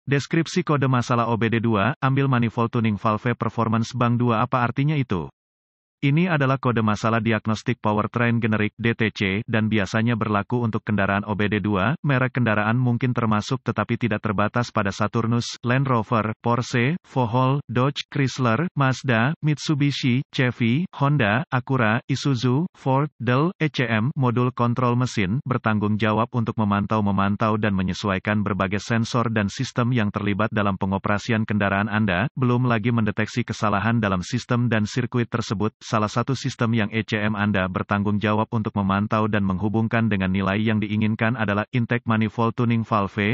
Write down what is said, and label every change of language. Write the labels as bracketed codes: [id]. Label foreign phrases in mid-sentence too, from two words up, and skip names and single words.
[id] Deskripsi kode masalah OBD2, ambil [en] manifold tuning valve performance bank 2. [id] Apa artinya itu? Ini adalah kode masalah diagnostik powertrain generik (DTC) dan biasanya berlaku untuk kendaraan OBD2. Merek kendaraan mungkin termasuk tetapi tidak terbatas pada Saturnus, Land Rover, Porsche, Volvo, Dodge, Chrysler, Mazda, Mitsubishi, Chevy, Honda, Acura, Isuzu, Ford, Dell, ECM. Modul kontrol mesin bertanggung jawab untuk memantau dan menyesuaikan berbagai sensor dan sistem yang terlibat dalam pengoperasian kendaraan Anda, belum lagi mendeteksi kesalahan dalam sistem dan sirkuit tersebut. Salah satu sistem yang ECM Anda bertanggung jawab untuk memantau dan menghubungkan dengan nilai yang diinginkan adalah [en] intake manifold tuning valve.